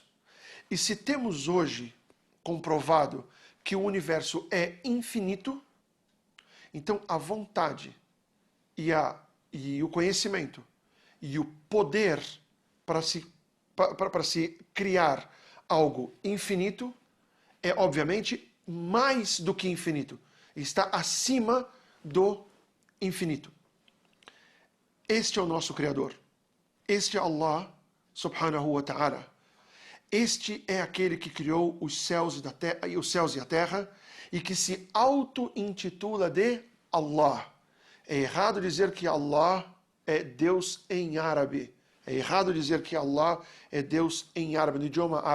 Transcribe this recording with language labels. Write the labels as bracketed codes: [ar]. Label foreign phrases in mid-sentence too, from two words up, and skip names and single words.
[pt] E se temos hoje comprovado que o universo é infinito, então a vontade e o conhecimento e o poder para se criar algo infinito é, obviamente, mais do que infinito. Está acima do infinito. Este é o nosso Criador. Este é Allah, [ar] سبحانه وتعالى. [pt] Este é aquele que criou os céus e a terra e que se auto-intitula de Allah. É errado dizer que Allah é Deus em árabe. É errado dizer que Allah é Deus em árabe, no idioma árabe.